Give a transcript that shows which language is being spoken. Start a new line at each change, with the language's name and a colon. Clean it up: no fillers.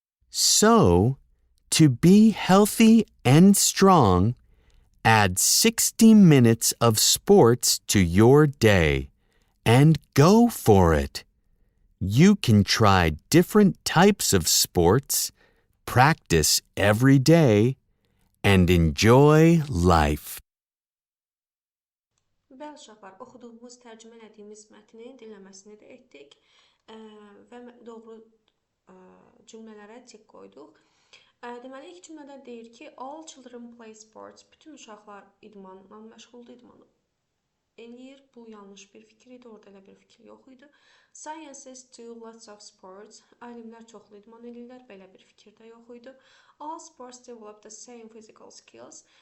English: So, to be healthy and strong, add 60 minutes of sports to your day and go for it. You can try different types of sports, practice every day, and enjoy life.
Azerbaijani: Bəli uşaqlar, oxuduğumuz, tərcümə etdiyimiz mətnin dinləməsini də etdik və doğru cümlələrə tik qoyduq. Deməli, ilk cümlədə deyir ki,
English: all children play sports.
Azerbaijani: Bütün uşaqlar idmanla məşğuldur, idman eləyir. Bu yanlış bir fikir idi, orada elə bir fikir yox idi.
English: Scientists do lots of sports.
Azerbaijani: Alimlər çoxlu idman eləyirlər, belə bir fikir də yox idi.
English: All sports develop the same physical skills.